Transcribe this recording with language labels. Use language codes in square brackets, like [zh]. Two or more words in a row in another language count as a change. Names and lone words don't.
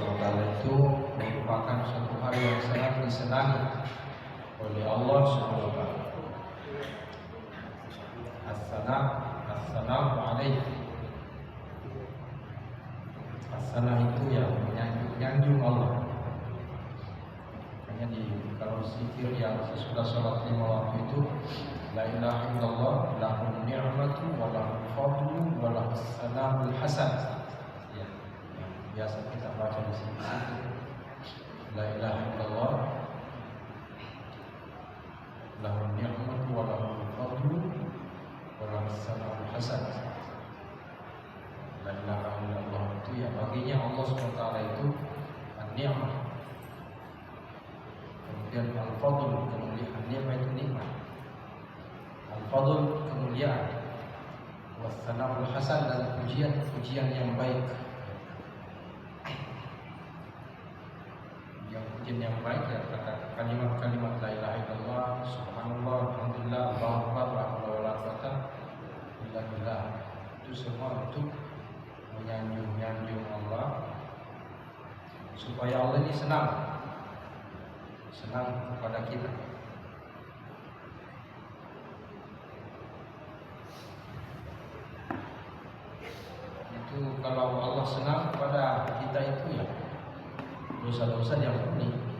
[ar] وتعالى [id] itu merupakan suatu hal yang sangat disenangi oleh Allah [ar] سبحانه وتعالى. الثناء عليه. [id] As-sana' itu yang menyanjung Allah. Makanya kalau zikir yang sesudah salat 5 waktu itu [ar] لا إله إلا الله له النعمة وله الفضل وله الثناء الحسن. [id] Biasa kita baca di sini. [ar] لا إله إلا الله له النعمة وله الفضل وله الثناء الحسن. لا إله إلا الله [id] itu ya baginya Allah SWT itu an-ni'mah. Kemudian al-fadl, kemuliaan. Ni'mah itu nikmat. Al-fadl kemuliaan. [ar] والثناء الحسن [id] dan pujian yang baik. Yang baik ya kata kalimat-kalimat [ar] لا إله إلا الله، سبحان الله، الحمد لله، الله أكبر، لا حول ولا قوة إلا بالله. [id] Itu semua untuk menyanjung Allah supaya Allah ini senang kepada kita. Itu kalau Allah senang kepada kita itu ya dosa-dosa diampuni.